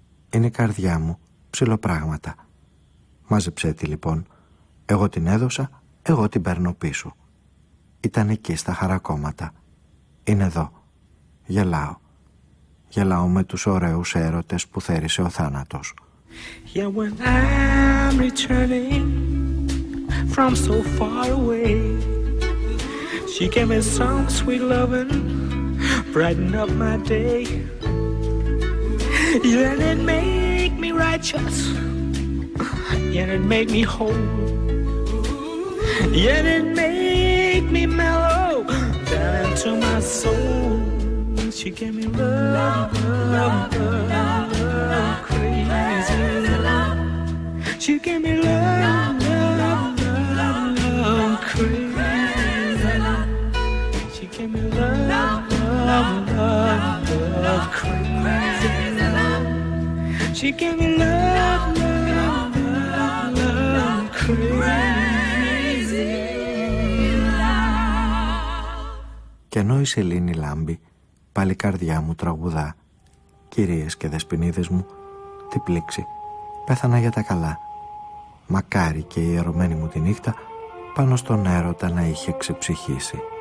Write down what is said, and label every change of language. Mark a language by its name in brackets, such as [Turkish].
[Greek] Είναι η καρδιά μου, ψιλοπράγματα. Μάζεψέ τη λοιπόν. Εγώ την έδωσα, εγώ την παίρνω πίσω. Ήταν εκεί στα χαρακόμματα. Είναι εδώ. Γελάω. Γελάω με τους ωραίους έρωτες που θέρισε ο θάνατος. [English] Yeah, when I'm returning from so far away. She gave me some sweet loving, brighten up my day. Yeah, it make me righteous. Yeah, it make me whole. Yeah, it make me mellow down into my soul. She gave me love, love, love, love, love, crazy love. She gave me love, love, love, love, crazy. Love, love, love, love, love, love, love, love, crazy love. She gave me love, love, love, love, love, crazy love. [Greek] Και ενώ η σελήνη λάμπει, πάλι καρδιά μου τραγουδά. Κυρίες και δεσποινίδες μου, τι πλήξη, πέθανα για τα καλά. Μακάρι και η ιερωμένη μου τη νύχτα πάνω στον έρωτα να είχε ξεψυχήσει.